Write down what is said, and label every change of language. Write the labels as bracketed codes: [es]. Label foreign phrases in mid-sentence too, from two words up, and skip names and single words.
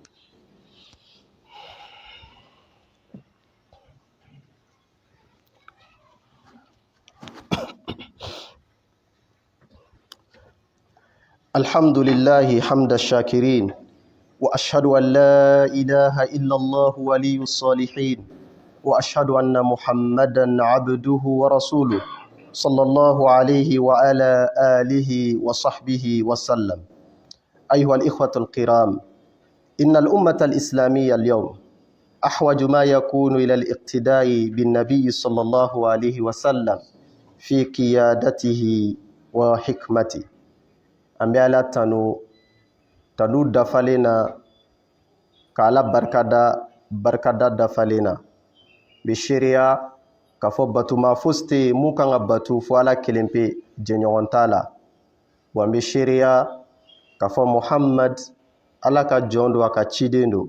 [ar] الحمد لله حمد الشاكرين وأشهد أن لا إله إلا الله ولي الصالحين وأشهد أن محمدا عبده ورسوله صلى الله عليه وعلى آله وصحبه وسلم. أيها الإخوة الكرام، إن الأمة الإسلامية اليوم أحوج ما يكون إلى الاقتداء بالنبي صلى الله عليه وسلم في قيادته وحكمته. [bm] Ambe ala tanu dafalena ka ala barkada dafalena be sharia k'a fɔ batuma fosi tɛ yen mun kan ka batu fo Ala kelen pe jɛɲɔgɔn t'a la, wa n bɛ seereya k'a fɔ Muhamad Ala ka jɔn don, a ka ciden don.